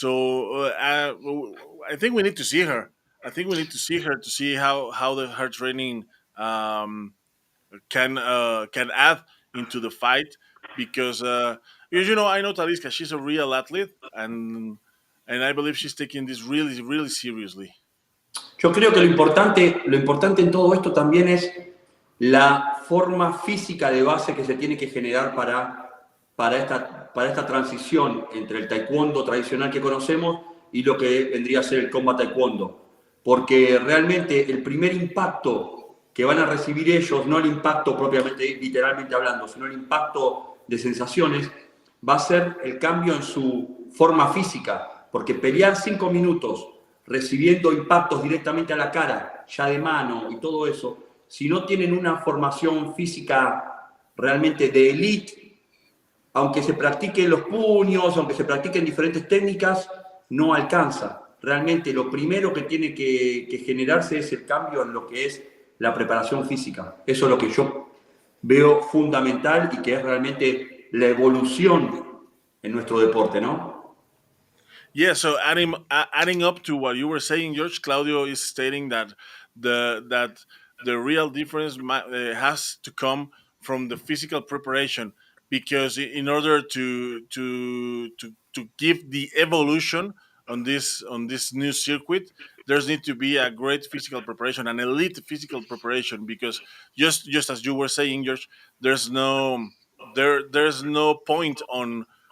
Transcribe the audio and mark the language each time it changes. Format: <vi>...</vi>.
<en>I think we need to see her. I think we need to see her to see how her training um, can add into the fight, because I know Talisca. She's a real athlete, and I believe she's taking this really really seriously.</en> <es>Yo creo que lo importante en todo esto también es la forma física de base que se tiene que generar para esta transición entre el taekwondo tradicional que conocemos y lo que vendría a ser el Kombat Taekwondo. Porque realmente el primer impacto que van a recibir ellos, no el impacto propiamente, literalmente hablando, sino el impacto de sensaciones, va a ser el cambio en su forma física. Porque pelear 5 minutos recibiendo impactos directamente a la cara, ya de mano y todo eso, si no tienen una formación física realmente de elite, aunque se practiquen los puños, aunque se practiquen diferentes técnicas, no alcanza. Realmente lo primero que tiene que generarse es el cambio en lo que es la preparación física. Eso es lo que yo veo fundamental y que es realmente la evolución en nuestro deporte, ¿no?</es> <en>Yeah, so adding up to what you were saying, George, Claudio is stating that the real difference has to come from the physical preparation, because in order to give the evolution on this new circuit, there's need to be a great physical preparation, an elite physical preparation, because just as you were saying, George, there's no there's no point on</en>